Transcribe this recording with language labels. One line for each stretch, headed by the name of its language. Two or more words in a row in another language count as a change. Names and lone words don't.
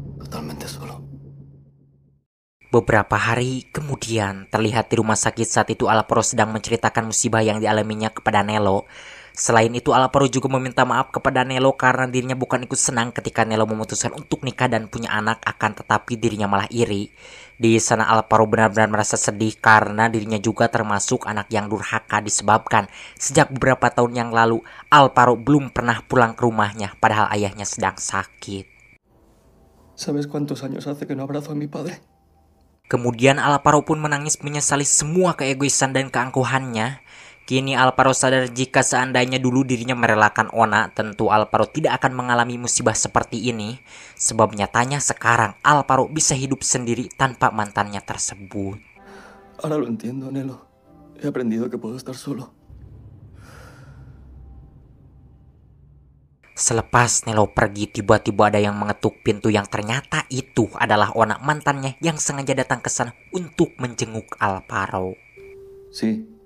Spanish: totalmente solo.
Indonesian: Beberapa hari kemudian, terlihat di rumah sakit saat itu Alvaro sedang menceritakan musibah yang dialaminya kepada Nelo. Selain itu, Alvaro juga meminta maaf kepada Nelo karena dirinya bukan ikut senang ketika Nelo memutuskan untuk nikah dan punya anak, akan tetapi dirinya malah iri. Di sana Alvaro benar-benar merasa sedih karena dirinya juga termasuk anak yang durhaka disebabkan sejak beberapa tahun yang lalu Alvaro belum pernah pulang ke rumahnya padahal ayahnya sedang sakit.
Spanish: ¿Sabes cuántos años hace que no abrazo a mi padre?
Indonesian: Kemudian Alvaro pun menangis menyesali semua keegoisan dan keangkuhannya. Kini Alvaro sadar jika seandainya dulu dirinya merelakan Ona, tentu Alvaro tidak akan mengalami musibah seperti ini. Sebab nyatanya sekarang Alvaro bisa hidup sendiri tanpa mantannya tersebut.
Spanish: Ahora lo entiendo, Nelo. He aprendido que puedo estar solo.
Indonesian: Selepas Nelo pergi, tiba-tiba ada yang mengetuk pintu yang ternyata itu adalah Ona, mantannya yang sengaja datang ke sana untuk menjenguk Alvaro.
Spanish: Sí.